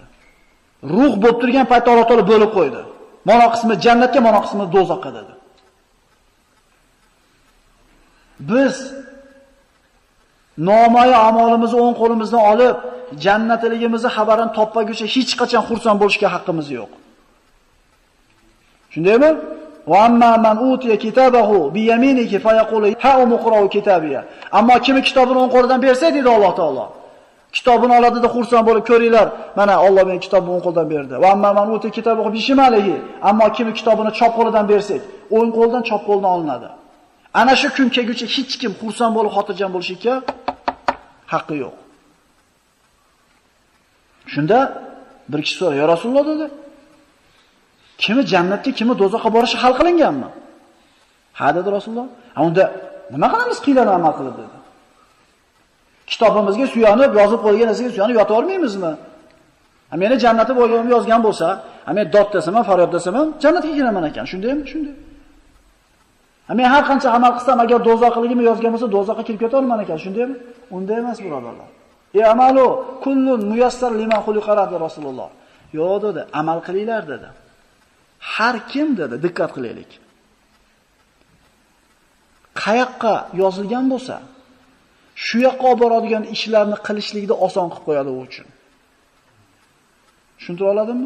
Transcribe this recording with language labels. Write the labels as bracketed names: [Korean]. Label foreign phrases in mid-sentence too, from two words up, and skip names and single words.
[Uzbek] Ruh bo'lib turgan paytda Alloh taolo bo'lib qo'ydi. Mana qismi jannatga, mana qismi do'zaxga dedi. Biz nomoya amalimizni o'ng qo'limizdan olib, jannatligimizni xabarini topmaguncha hech qachon xursand bo'lishga haqqimiz yo'q. [Arabic] Shundaymi? وأما من أوتي كتابه بيمينه فيقول هاؤم اقرؤوا كتابيه. [Uzbek] Ammo kimi kitobini o'ng qo'lidan bersa dedi Alloh taolo. Kitobini oladida xursand bo'lib ko'ringlar, mana Alloh menga kitobni o'ng qo'ldan berdi. [Arabic] وأما من أوتي كتابه بشماله. [Uzbek] Ammo kimi kitobini chop qo'lidan bersak, o'ng qo'ldan chop qo'ldan olinadi. Ana shu kun kelguncha hech kim xursand bo'lib xotirjam bo'lishga haqqi yo'q. Shunda bir kishi so'radi, [Arabic] "يا رسول الله" [Uzbek] dedi. "Kimi jannatga, kimi do'zaxga borishi hal qilinganmi?" "Ha" dedi Rasululloh. "Ha unda nima qilamiz qiylan amal qilib?" dedi. Kitobimizga suyanib, yozib qo'ygan narsaga suyanib yota olmaymizmi? Ha meni jannati bo'lganimni yozgan bo'lsa, ha men dod desam, faryod desam, jannatga kiraman ekan. Shundaymi? Shunday. Ha men har qancha amal qilsam, agar do'zaxligimni yozgan bo'lsa, do'zaxga kirib keta olman ekan. Shundaymi? Unday emas, birodarlar. [Arabic] اعملوا كل ميسر لما خلق [Uzbek] dedi Rasululloh. Yo'q dedi, amal qilinglar dedi. Har kim dedi, diqqat qilaylik. Qayoqqa yozilgan bo'lsa, shu yoqqa olib boradigan ishlarni qilishlikni oson qilib qo'yadi u uchun. Tushuntira oladimmi?